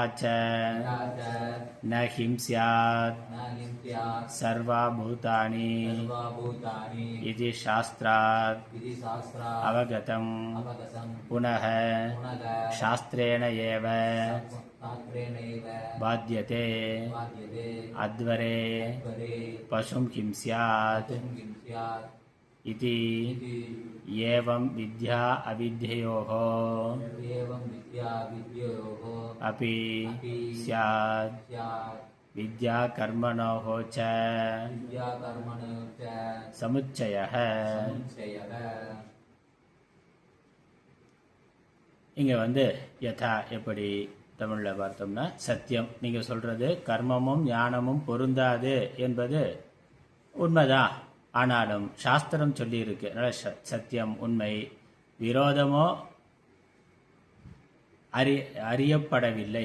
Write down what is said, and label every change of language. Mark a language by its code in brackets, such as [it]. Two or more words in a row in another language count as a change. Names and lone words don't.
[sa] स न हिंस्यात् सर्वा भूतानि इति शास्त्रात् अवगतं पुनः शास्त्रेण एव बाध्यते अध्वरे पशुं हिंस्यात्. इति एवं विद्या अविद्ययोः अपि स्यात् विद्या कर्मणोः च समुच्चयः. [ta] இங்க யதா எப்படி தமிழ்ல பார்த்தோம்னா சத்தியம், நீங்க சொல்றது கர்மமும் ஞானமும் பொருந்தாது என்பது உண்மைதான். ஆனாலும் சாஸ்திரம் சொல்லி இருக்கு, சத்தியம் உண்மை, விரோதமோ அறியப்படவில்லை.